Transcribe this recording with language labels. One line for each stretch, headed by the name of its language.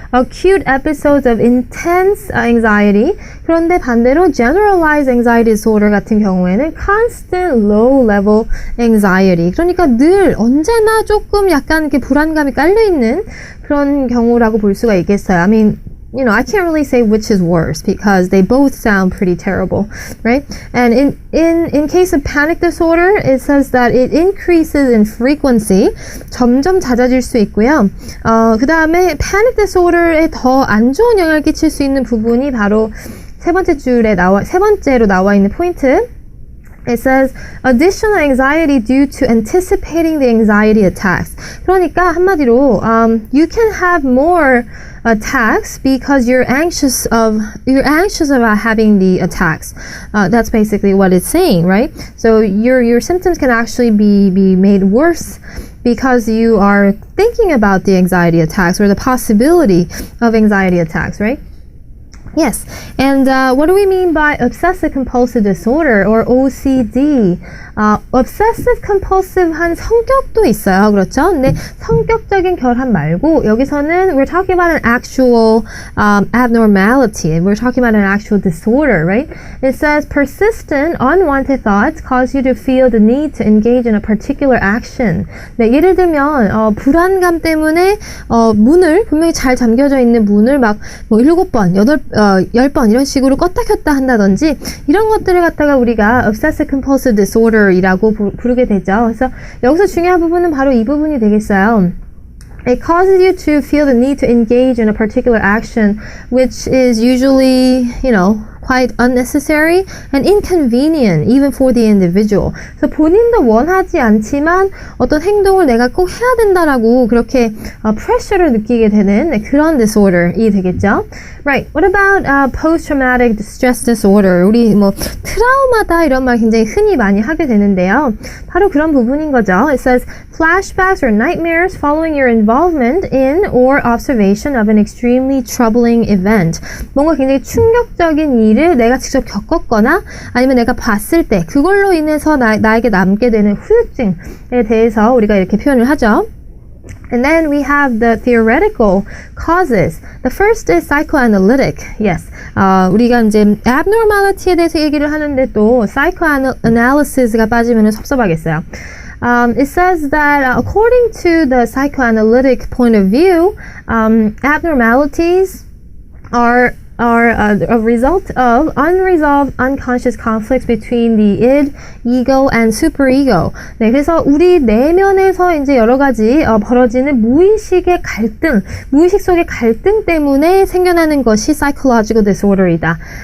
English: Acute episodes of intense anxiety.
Korean: 그런데 반대로 generalized anxiety disorder 같은 경우에는
English: constant low level anxiety.
Korean: 그러니까 늘 언제나 조금 약간 이렇게 불안감이 깔려 있는 그런 경우라고 볼 수가 있겠어요.
English: I mean, I can't really say which is worse because they both sound pretty terrible, right? And in case of panic disorder, it says that it increases in frequency.
Korean: 점점 잦아질 수 있고요. 그 다음에 panic disorder에 더 안 좋은 영향을 끼칠 수 있는 부분이 바로 세 번째로 나와 있는 포인트.
English: It says additional anxiety due to anticipating the anxiety attacks.
Korean: 그러니까 한마디로
English: you can have more attacks because you're anxious about having the attacks. That's basically what it's saying, right? So your symptoms can actually be made worse because you are thinking about the anxiety attacks or the possibility of anxiety attacks, right? Yes, and what do we mean by obsessive compulsive disorder or OCD?
Korean: obsessive compulsive한 성격도 있어요. 그렇죠? 근데 성격적인 결함 말고 여기서는
English: we're talking about an actual abnormality. We're talking about an actual disorder, right? It says persistent unwanted thoughts cause you to feel the need to engage in a particular action.
Korean: 네, 예를 들면 불안감 때문에 문을 분명히 잘 잠겨져 있는 문을 막 뭐 7번, 10번 이런 식으로 껐다 켰다 한다든지 이런 것들을 갖다가 우리가 obsessive compulsive disorder이라고 부르게 되죠. 그래서 여기서 중요한 부분은 바로 이 부분이 되겠어요.
English: It causes you to feel the need to engage in a particular action, which is usually, quite unnecessary and inconvenient even for the individual.
Korean: 그래서 본인도 원하지 않지만 어떤 행동을 내가 꼭 해야 된다라고 그렇게 pressure를 느끼게 되는 그런 disorder이 되겠죠.
English: Right. What about post-traumatic stress disorder?
Korean: 우리 뭐 트라우마다 이런 말 굉장히 흔히 많이 하게 되는데요. 바로 그런 부분인 거죠.
English: It says flashbacks or nightmares following your involvement in or observation of an extremely troubling event.
Korean: 뭔가 굉장히 충격적인 일을 내가 직접 겪었거나 아니면 내가 봤을 때 그걸로 인해서 나에게 남게 되는 후유증에 대해서 우리가 이렇게 표현을 하죠.
English: And then we have the theoretical causes. The first is psychoanalytic. Yes.
Korean: 우리가 이제 abnormality에 대해서 얘기를 하는데 또 psychoanalysis가 빠지면 섭섭하겠어요.
English: It says that according to the psychoanalytic point of view, abnormalities are a result of unresolved unconscious conflicts between the id, ego, and superego.
Korean: 네, 그래서 우리 내면에서 이제 여러 가지 벌어지는 무의식의 갈등, 무의식 속의 갈등 때문에 생겨나는 것이 psychological disorder이다.